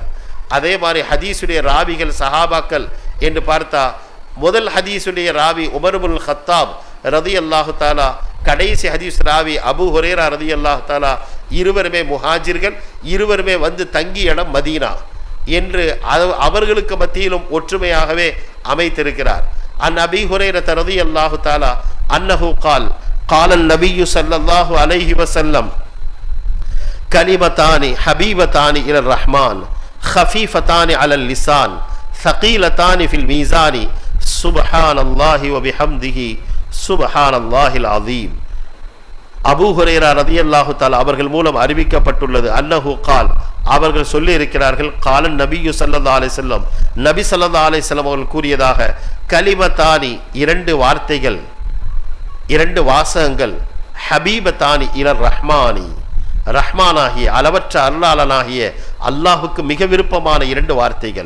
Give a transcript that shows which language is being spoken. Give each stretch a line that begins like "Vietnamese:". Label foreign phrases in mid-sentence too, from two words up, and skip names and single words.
Tamil: அதே மாதிரி ஹதீஸுடைய ராவிகள் சஹாபாக்கள் என்று பார்த்தா முதல் ஹதீஸுடைய ராவி உமர் இப்னுல் கத்தாப்
Arabic: رضي الله تعالى,
Tamil: கடைசி ஹதீஸ் ராவி அபூ ஹுரைரா
Arabic: رضي الله تعالى,
Tamil: இருவருமே முஹாஜிர்கள், இருவருமே வந்து தங்கிய இடம் மதீனா என்று அவர்களுக்கு மத்தியிலும் ஒற்றுமையாகவே அமைத்திருக்கிறார்.
Arabic: عن أبي هريرة رضي الله تعالى أنه قال قال النبي صلى الله عليه وسلم كلمتان حبيبتان إلى الرحمن خفيفتان على اللسان ثقيلتان في الميزان سبحان الله وبحمده سبحان الله العظيم.
Tamil: அபூ ஹுரைரா
Arabic: رضي الله تعالى
Tamil: அவர்கள் மூலம் அறிவிக்கப்பட்டுள்ளது.
Arabic: أنه قال
Tamil: அவர்கள் சொல்லி இருக்கிறார்கள்,
Arabic: قال النبي صلى الله عليه وسلم
Tamil: நபி
Arabic: صلى الله عليه وسلم
Tamil: அவர்கள் கூறியதாக, கலிமத்தானி 2 வார்த்தைகள், 2 வாசகங்கள்,
Arabic: حبيبتان إلى الرحمن
Tamil: ரஹ்மானாகிய அளவற்ற அருளாளனாகிய அல்லாஹுக்கு மிக விருப்பமான 2 வார்த்தைகள்.